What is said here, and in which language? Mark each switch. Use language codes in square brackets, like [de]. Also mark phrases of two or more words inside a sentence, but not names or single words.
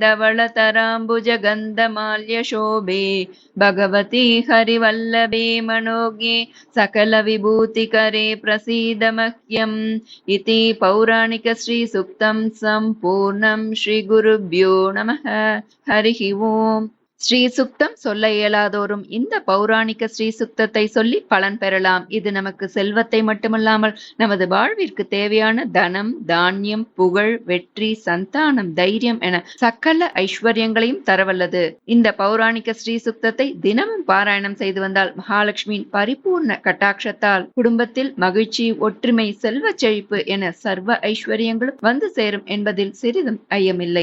[sa] धवलतराम्बुजगन्धमाल्यशोभे भगवती हरिवल्लभे मनोज्ञे सकलविभूतिकरे प्रसीद मह्यम् इति पौराणिकश्रीसूक्तं सम्पूर्णं श्रीगुरुभ्यो नमः हरिः ओम् [ta] ஸ்ரீசுக்தம் சொல்ல இயலாதோரும் இந்த பௌராணிக ஸ்ரீசுக்தத்தை சொல்லி பலன் பெறலாம். இது நமக்கு செல்வத்தை மட்டுமல்லாமல் நமது வாழ்விற்கு தேவையான தனம், தானியம், புகழ், வெற்றி, சந்தானம், தைரியம் என சகல ஐஸ்வர்யங்களையும் தரவல்லது. இந்த பௌராணிக ஸ்ரீசுக்தத்தை தினமும் பாராயணம் செய்து வந்தால் மகாலட்சுமியின் பரிபூர்ண கட்டாட்சத்தால் குடும்பத்தில் மகிழ்ச்சி, ஒற்றுமை, செல்வ செழிப்பு என சர்வ ஐஸ்வர்யங்களும் வந்து சேரும் என்பதில் சிறிதும் ஐயமில்லை.